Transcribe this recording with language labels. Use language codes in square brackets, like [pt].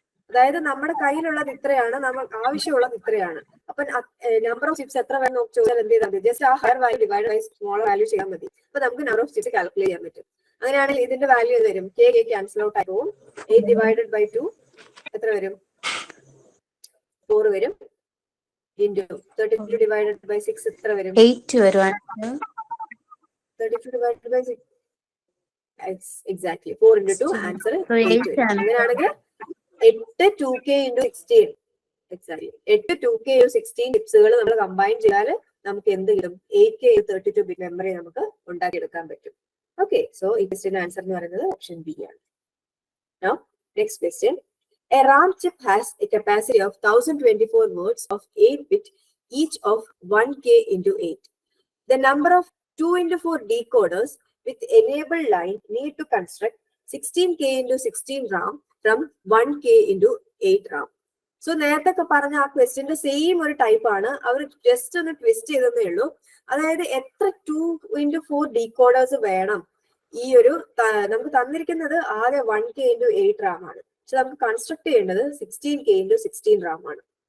[ml] അതായത് നമ്മുടെ കയ്യിലുള്ളത് ഇത്രയാണ്, നമുക്ക് ആവശ്യമുള്ളത് ഇത്രയാണ്. അപ്പൊ നമ്പർ ഓഫ് ചിപ്സ് എത്ര വേണം ചോദിച്ചാൽ എന്ത് ചെയ്താൽ മതി? ജസ്റ്റ് ആ higher value divide by smaller value ചെയ്യാൻ മതി. അപ്പൊ നമുക്ക് നമ്പർ ഓഫ് ചിപ്സ് കാൽക്കുലേറ്റ് ചെയ്യാൻ പറ്റും. അങ്ങനെയാണെങ്കിൽ ഇതിന്റെ വാല്യൂ എന്ത് വരും? K ക്യാൻസൽ ഔട്ട് ആയി പോകും. 8 [en] divided by [ml] 2 എത്ര വരും? 4 വരും. [en] Into 32 divided by 6 [ml] എത്ര വരും? 8 വരും. [en] 32 divided by 6 exactly 4 into 2 answer 8 [ml] വരും. അങ്ങനെയാണെങ്കിൽ 8 2K into 16 exactly 8 2K into 16 ചിപ്സുകൾ നമ്മൾ കമ്പൈൻ ചെയ്താൽ നമുക്ക് എന്ത് കിട്ടും? 8K 32 ബിറ്റ് മെമ്മറി നമുക്ക് ഉണ്ടാക്കിയെടുക്കാൻ പറ്റും. ഓക്കെ, സോ ഈ ക്വസ്റ്റ്യൻ ആൻസർ എന്ന് പറയുന്നത് ഓപ്ഷൻ ബി ആണ്. [en] Now next question. A RAM chip has a capacity of 1024 words of 8-bit, each of 1K into 8. The number of 2 into 4 decoders with enabled line need to construct 16K into 16 RAM from 1K into 8 RAM. [ml] So നേരത്തെ പറഞ്ഞ ആ ക്വസ്റ്റ്യന്റെ same ഒരു type ആണ്. അവർ just ഒന്ന് twist ചെയ്തതേ ഉള്ളൂ. അതായത് എത്ര 2 into 4 decoders വേണം? ഈ ഒരു നമുക്ക് തന്നിരിക്കുന്നത് ആകെ 1K into 8 RAM ആണ്. പക്ഷെ നമുക്ക് കൺസ്ട്രക്ട് ചെയ്യേണ്ടത് 16K into 16 RAM ആണ്.